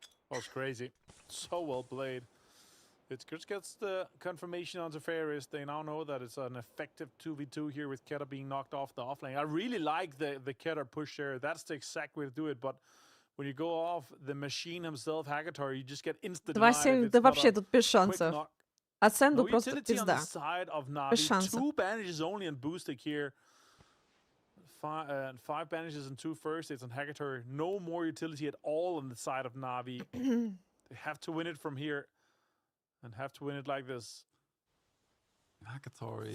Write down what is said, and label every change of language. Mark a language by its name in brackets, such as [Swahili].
[English] That was crazy. So well played. It just gets the confirmation on the Fairies. They now know that it's an effective 2v2 here with Keter being knocked off the offlane. I really like the Keter push there. That's the exact way to do it. But when you go off the machine himself, Hackatory, you just get instant denied. [Russian] Да вообще тут без шансов. Ascendu просто пизда. Без шансов. [English] 2 bandages only on Boostic here. 5 bandages and 2 first aids on Hackatory. No more utility at all on the side of Na'Vi. They have to win it from here. And have to win it like this. Hackatory.